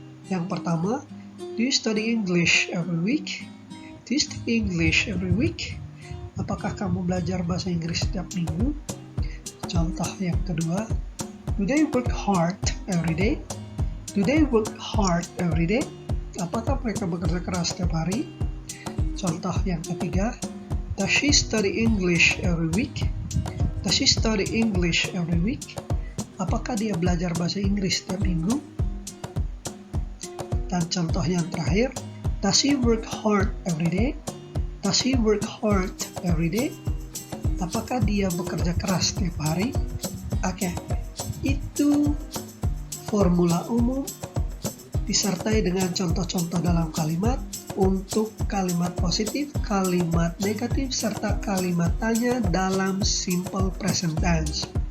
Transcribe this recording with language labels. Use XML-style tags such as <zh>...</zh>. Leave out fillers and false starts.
<id>Yang pertama,</id> <en>do you study English every week? Do you study English every week?</en> <id>Apakah kamu belajar bahasa Inggris setiap minggu? Contoh yang kedua,</id> <en>do they work hard every day? Do they work hard every day?</en> <id>Apakah mereka bekerja keras setiap hari? Contoh yang ketiga,</id> <en>does she study English every week? Does she study English every week?</en> <id>Apakah dia belajar bahasa Inggris setiap minggu? Dan contoh yang terakhir,</id> <en>does she work hard every day? Does she work hard every day?</en> <id>Apakah dia bekerja keras setiap hari? Oke, itu formula umum disertai dengan contoh-contoh dalam kalimat untuk kalimat positif, kalimat negatif, serta kalimat tanya dalam simple present tense.</id>